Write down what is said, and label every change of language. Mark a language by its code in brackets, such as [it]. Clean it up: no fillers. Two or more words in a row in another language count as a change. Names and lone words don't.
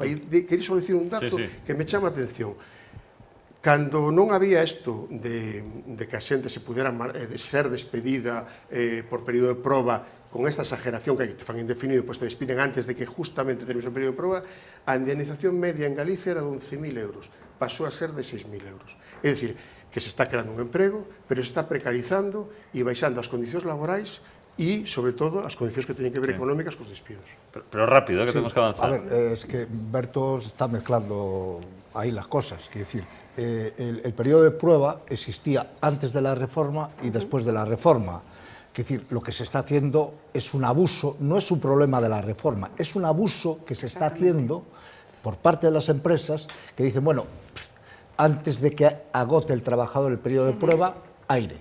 [gl] E quería só dicir un dato que me chama a atención. Cando non había isto de que a xente se pudera ser despedida por período de proba, con esta exageración que te fan indefinido, pois te despiden antes de que justamente termine o período de proba, a indemnización media en Galicia era de 11.000 euros, pasou a ser de 6.000 euros. É dicir, que se está creando un emprego, pero se está precarizando e baixando as condicións laborais e, sobre todo, as condicións que teñen que ver económicas cos despidos. Pero rápido, que temos que avanzar. [es] A ver, es que Berto está mezclando ahí las cosas, quiero decir, el periodo de prueba existía antes de la reforma y después de la reforma. Es decir, lo que se está haciendo es un abuso, no es un problema de la reforma, es un abuso que se está haciendo por parte de las empresas que dicen, bueno, antes de que agote el trabajador el periodo de prueba, aire.